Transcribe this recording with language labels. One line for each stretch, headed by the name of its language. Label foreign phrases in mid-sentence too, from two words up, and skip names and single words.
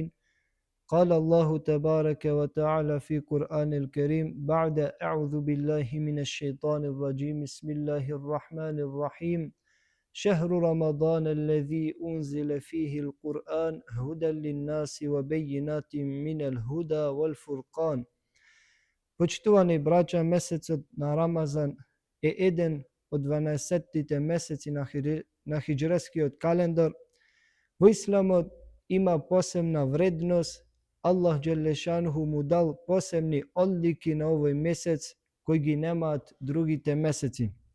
Arabic: قال الله تبارك وتعالى في قرآن الكريم بعد أعوذ بالله من الشيطان الرجيم بسم الله الرحمن الرحيم شهر رمضان الذي أنزل فيه القرآن هدى للناس وبينات من الهدى والفرقان.
Macedonian: Почитувани браќа, месецот на Рамазан е еден од 12-тите месеци на хиџрескиот календар. Во исламот има посебна вредност. Аллах Џелешануху му дал посебни одлики на овој месец кои ги немаат другите месеци.